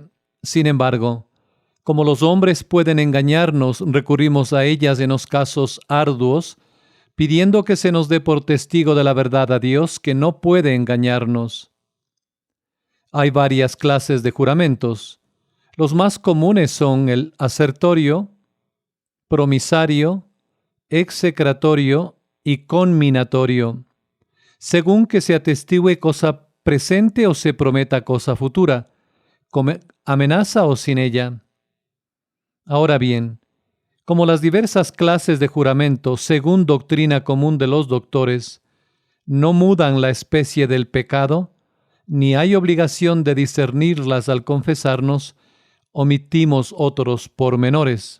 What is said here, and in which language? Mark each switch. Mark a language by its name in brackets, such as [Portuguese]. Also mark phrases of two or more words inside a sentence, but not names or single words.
[Spanish] Sin embargo, como los hombres pueden engañarnos, recurrimos a ellas en los casos arduos, pidiendo que se nos dé por testigo de la verdad a Dios, que no puede engañarnos. Hay varias clases de juramentos. Los más comunes son el asertorio, promisario, execratorio y conminatorio, según que se atestigue cosa presente o se prometa cosa futura, con amenaza o sin ella. Ahora bien, como las diversas clases de juramento, según doctrina común de los doctores, no mudan la especie del pecado, ni hay obligación de discernirlas al confesarnos, omitimos otros pormenores.